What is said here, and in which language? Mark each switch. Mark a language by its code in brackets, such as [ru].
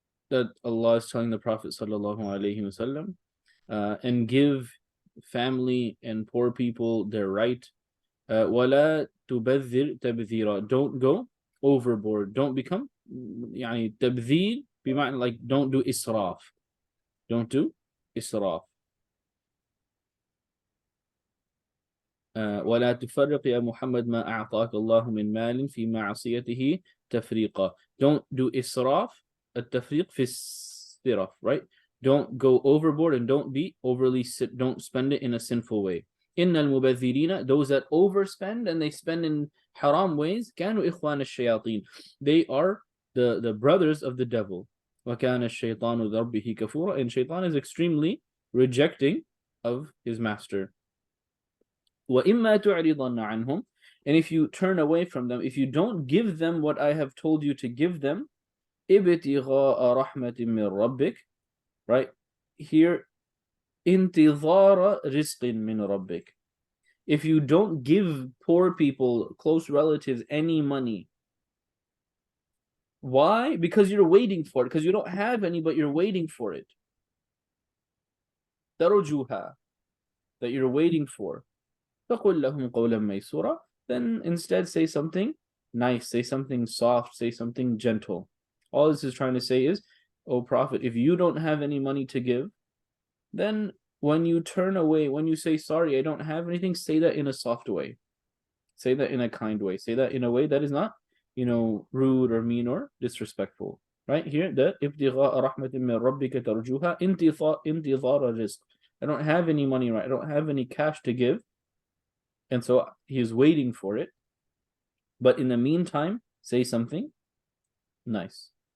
[en] That Allah is telling the Prophet sallallahu alaihi wasallam, and give family and poor people their right. [ar] ولا تبذر تبذيرا. [en] Don't go overboard. Don't become [ar] يعني تبذير بمعنى [en] like don't do إسراف. Don't do إسراف. [ar] ولا تفرق يا محمد ما أعطاك الله من مال في معصيته تفريقا. [en] Don't do إسراف. [ar] التفريق في السرف, right? [en] Don't go overboard and don't be overly, don't spend it in a sinful way. [ar] إن المبذرين, [en] those that overspend and they spend in haram ways, [ar] كانوا إخوان الشياطين. [en] They are the brothers of the devil. [ar] وكان الشيطان ذربه كفورا. [en] And shaitan is extremely rejecting of his master. [ar] وإما تعرضن عنهم. [en] And if you turn away from them, if you don't give them what I have told you to give them, [ar] ابتغاء رحمة من ربك, [en] right? Here, [ar] انتظار رزق من ربك. [en] If you don't give poor people, close relatives, any money, why? Because you're waiting for it. Because you don't have any, but you're waiting for it. ترجوها, that you're waiting for. [ar] فقل لهم قولا ميسورا. [en] Then instead say something nice, say something soft, say something gentle. All this is trying to say is, O Prophet, if you don't have any money to give, then when you turn away, when you say, sorry, I don't have anything, say that in a soft way. Say that in a kind way. Say that in a way that is not, rude or mean or disrespectful. Right here, the [ar] ابتغاء رحمة من ربك ترجوها انتظار رزق. [en] I don't have any money, right? I don't have any cash to give. And so he is waiting for it. But in the meantime, say something nice.